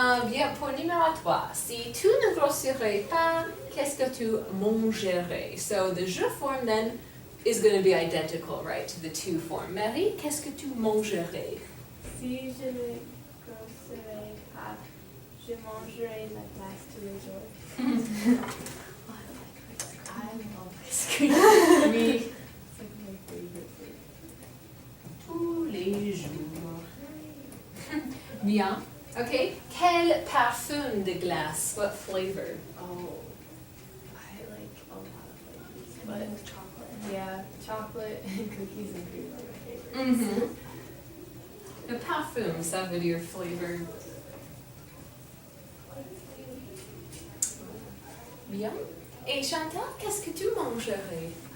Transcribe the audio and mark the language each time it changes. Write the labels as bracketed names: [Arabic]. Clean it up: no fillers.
[French] Bien, pour numéro 3, si tu ne grossirais pas, qu'est-ce que tu mangerais? [English] So the je form then is going to be identical, right, to the to form. [French] Marie, qu'est-ce que tu mangerais? Si je ne grossirai pas, je mangerai la glace tous les jours. [English] I love ice cream. Me. It's like my favorite food. [French] Tous les jours. Bien. Okay. Quel parfum de glace? [English] What flavor? Oh, I like a lot of flavors, But but with chocolate. yeah, chocolate and cookies and cream are my favorites. Mm-hmm. [French] Le parfum, ça veut dire flavor. Bien. Et Chantal, qu'est-ce que tu mangerais?